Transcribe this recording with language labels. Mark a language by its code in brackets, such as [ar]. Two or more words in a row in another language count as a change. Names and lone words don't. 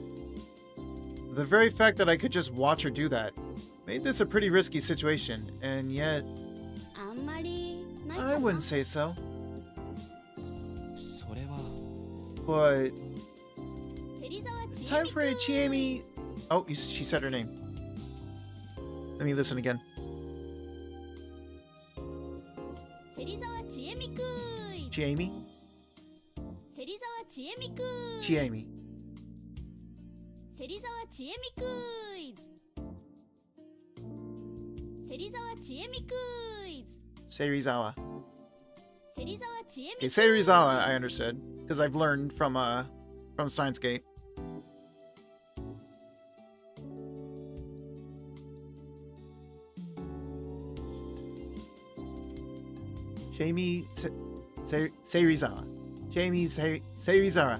[en] The very fact that I could just watch her do that made this a pretty risky situation, and yet I wouldn't say so. But time for a Chiemi. Oh, she said her name. Let me listen again. Chiemi? Chiemi. Serizawa. Okay, Serizawa, I understood, because I've learned from Steins Gate. Jamie Serizawa. Jamie Serizawa.